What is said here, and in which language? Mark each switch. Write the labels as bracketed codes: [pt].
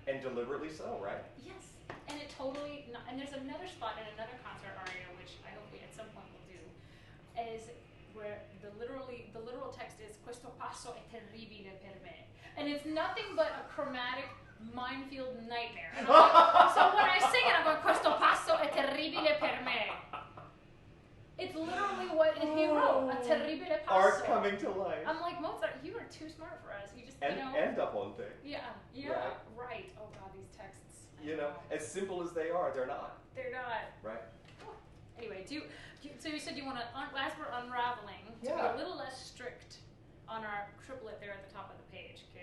[en] And deliberately so, right? Yes, and it totally. And there's another spot in another concert aria, which I hope we at some point will do, is where the literal text is [it] questo passo è terribile per me, [en] and it's nothing but a chromatic minefield nightmare. And I'm like, so when I sing it, I'm going [it] questo passo è terribile per me. [en] It's literally what he wrote, a [it] terribile passo. [en] Art coming to life. I'm like, Mozart, you are too smart for us. You just, and Da Ponte. Yeah, right. Oh God, these texts. You know, as simple as they are, they're not. They're not. Right. Oh. Anyway, so you said you want to, as we're unraveling, to be a little less strict on our triplet there at the top of the page.